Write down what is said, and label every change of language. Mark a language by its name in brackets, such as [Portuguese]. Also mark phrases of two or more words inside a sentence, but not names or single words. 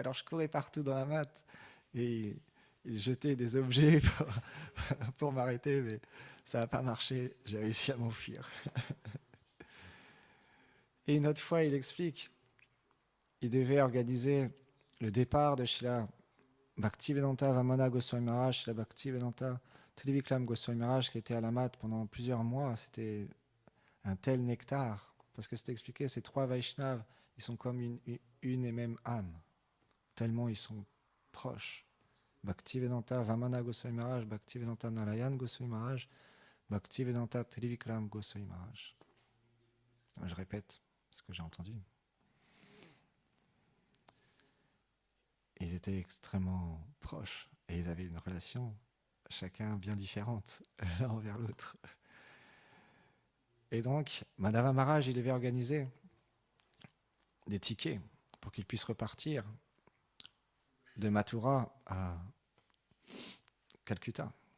[French] Alors je courais partout dans la mat. Et il jetait des objets pour m'arrêter, mais ça n'a pas marché. J'ai réussi à m'enfuir. Et une autre fois, il explique, il devait organiser le départ de Srila Bhaktivedanta Vamana Goswami Maharaj, Srila Bhaktivedanta Trivikram Goswami Maharaj, qui était à la mat pendant plusieurs mois. C'était un tel nectar, parce que c'était expliqué, ces trois Vaishnavas, ils sont comme une et même âme, tellement ils sont proches. Bhaktivedanta Vamana Goswami Maharaj, Bhaktivedanta Narayan Goswami Maharaj, Bhaktivedanta Trivikram Goswami Maharaj. Je répète ce que j'ai entendu. Ils étaient extrêmement proches et ils avaient une relation, chacun bien différente l'un envers l'autre. Et donc, Madhava Maharaj, il devait organiser des tickets pour qu'ils puissent repartir de Mathura à Calcutta.